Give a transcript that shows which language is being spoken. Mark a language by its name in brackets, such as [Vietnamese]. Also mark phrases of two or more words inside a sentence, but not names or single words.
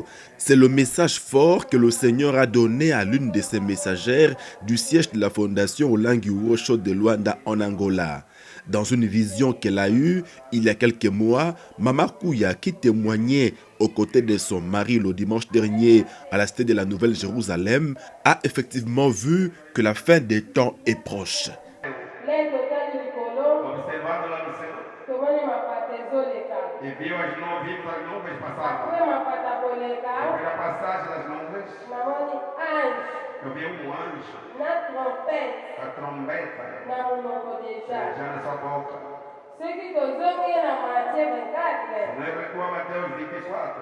[French] C'est le message fort que le Seigneur a donné à l'une de ses messagères du siège de la fondation Olangi Wosho de Luanda en Angola. Dans une vision qu'elle a eue il y a quelques mois, Mama Kuya, qui témoignait aux côtés de son mari le dimanche dernier à la cité de la Nouvelle-Jérusalem, a effectivement vu que la fin des temps est proche. [Portuguese] E viu as nuvens passar. Eu vi a passagem das nuvens. Eu vi anjo. A trombeta. Já na sua boca. Não é recuar Mateus 24.